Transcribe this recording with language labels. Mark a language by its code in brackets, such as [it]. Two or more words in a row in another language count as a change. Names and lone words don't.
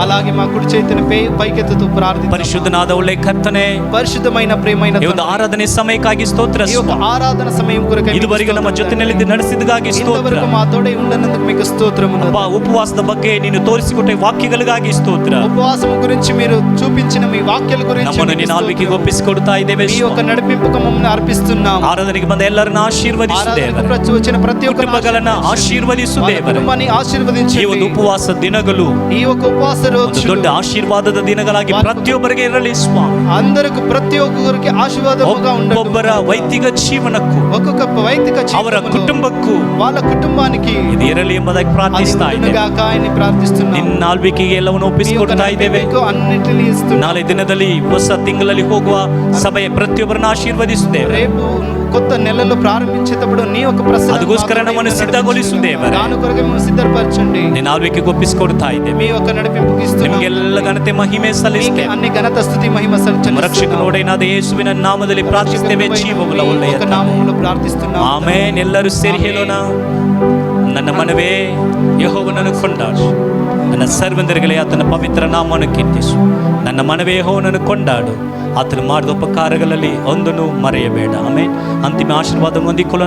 [te] అలాగే మా కుడి చేతిని పైకెత్తుతూ ప్రార్థిద్దాం. [kn] ಪರಿಶುದ್ಧನಾದ ಒಳ್ಳೆ ಕರ್ತನೆ, [te] పరిశుద్ధమైన ప్రియమైన [kn] ಈ ಒಂದು ಆರಾಧನೆ ಸಮಯಕ್ಕಾಗಿ ಸ್ತೋತ್ರ. [te] ఈ యొక్క ఆరాధన సమయం కొరకై [kn] ಇದುವರೆಗೆ ನಮ್ಮ ಜೊತೆಯಲ್ಲಿ ನಡೆಸಿದಗಾಗಿ ಸ್ತೋತ್ರ. [te] ఇంతవరకు మా తోడే ఉండనందుకు మీకు స్తోత్రములు. [kn] ಅಪ್ಪ, ಉಪವಾಸದ ಬಗ್ಗೆ ನೀನು ತೋರಿಸಿಕೊಟ್ಟ ವಾಕ್ಯಗಳಿಗಾಗಿ ಸ್ತೋತ್ರ. [te] ఉపవాసం గురించి మీరు చూపించిన మీ వాక్యాల గురించి [kn] ನಮ್ಮನ್ನು [te] మీకు [kn] ನಿನ್ನ ಆಳ್ವಿಕೆಗೆ [te] స్తోత్రం. [kn] ಒಪ್ಪಿಸಿಕೊಡ್ತಾ ಇದ್ದೇವೆ. [te] మీ యొక్క నడిపింపుకు మమ్మల్ని అర్పిస్తున్నాం. [kn] ಆರಾಧನೆಗೆ ಬಂದ ಎಲ್ಲರನ್ನ ಆಶೀರ್ವದಿಸುತ್ತೇವೆ. [te] ఆరాధనకు వచ్చిన ప్రతి ఒక్క [kn] ಕುಟುಂಬಗಳನ್ನ ಆಶೀರ್ವದಿಸುತ್ತೇವೆ. [te] కుటుంబాన్ని [kn] ಈ [te] ఆశీర్వదించండి. [kn] ಒಂದು ಉಪವಾಸ ದಿನಗಳು [te] ఈ యొక్క ఉపవాస [kn] ಒಂದು [te] రోజు [kn] ದೊಡ್ಡ ಆಶೀರ್ವಾದದ ದಿನಗಳಾಗಿ ಪ್ರತಿಯೊಬ್ಬರಿಗೆ ಇರಲಿ ಸ್ವಾಮಿ. [te] అందరికి ప్రతి ఒక్కరికి ఆశీర్వాదముగా ఉండండి. [kn] ಒಬ್ಬರ ವೈಯಕ್ತಿಕ ಜೀವನಕ್ಕೂ [te] ఒక్కొక్క వైదిక [kn] ಅವರ [te] జీవితంలో [kn] ಕುಟುಂಬಕ್ಕೂ [te] వాళ్ళ కుటుంబానికి [kn] ಇದು ಇರಲಿ ಎಂಬುದಾಗಿ ಪ್ರಾರ್ಥಿಸ್ತಾ ಇದ್ದೇವೆ. [te] ఉండుగాక అని ప్రార్థిస్తున్నాం. [kn] ನಿನ್ನ ಆಳ್ವಿಕೆಗೆ ಎಲ್ಲವನ್ನು [te] మీ యొక్క [kn] ಒಪ್ಪಿಸಿಕೊಡ್ತಾ ಇದ್ದೇವೆ. [te] నడిపింపుకు అన్నిటిని ఇస్తున్నాం. [kn] ನಾಳೆ ದಿನದಲ್ಲಿ ಹೊಸ ತಿಂಗಳಲ್ಲಿ ಹೋಗುವ ಸಭೆಯ ಪ್ರತಿಯೊಬ್ಬರನ್ನು ಆಶೀರ್ವದಿಸುತ್ತೇವೆ. [te] రేపు కొత్త నెలలో ప్రారంభించేటప్పుడు నీ యొక్క ప్రసన్నత [kn] ಅದಕ್ಕೋಸ್ಕರ ನಮ್ಮನ್ನು ಸಿದ್ಧಗೊಳಿಸುತ್ತೇವೆ. [te] దాని కొరకు మేము సిద్ధపరచండి. [kn] ನಿನ್ನ ಆಳ್ವಿಕೆಗೆ ಒಪ್ಪಿಸಿಕೊಡ್ತಾ ಇದ್ದೇವೆ. [te] మీ యొక్క నడిపింపుకి ఇస్తున్నాం. [kn] ನಿಮಗೆಲ್ಲ ಘನತೆ ಮಹಿಮೆ [te] నీకే [kn] ಸಲ್ಲಿಸ್ತೇವೆ. [te] అన్ని ఘనత స్తుతి మహిమ చెల్లిస్తున్నాం. [kn] ರಕ್ಷಕನೋಡೇನಾದ ಯೇಸುವಿನ ನಾಮದಲ್ಲಿ ಪ್ರಾರ್ಥಿಸುತ್ತೇವೆ. ಜೀವವುಳ್ಳ ಒಳ್ಳೆಯ [te] ఒక నామములో ప్రార్థిస్తున్నాం. [kn] ಆಮೆನ್. ಎಲ್ಲರೂ ಸೇರಿ ಹೇಳೋಣ. ನನ್ನ ಮನವೇ ಯೆಹೋವನನ್ನು ಕೊಂಡಾಡು, ನನ್ನ ಸರ್ವಂದರಿಗಳೇ ಆತನ ಪವಿತ್ರ ನಾಮವನ್ನು ಕೀರ್ತಿಸು. ನನ್ನ ಮನವೇ ಯೆಹೋವನನ್ನು ಕೊಂಡಾಡು, ಆತನು ಮಾಡಿದ ಉಪಕಾರಗಳಲ್ಲಿ ಒಂದನ್ನು ಮರೆಯಬೇಡ. ಆಮೆನ್. ಅಂತಿಮ ಆಶೀರ್ವಾದವನ್ನು ಹೊಂದಿಕೊಳ್ಳೋಣ.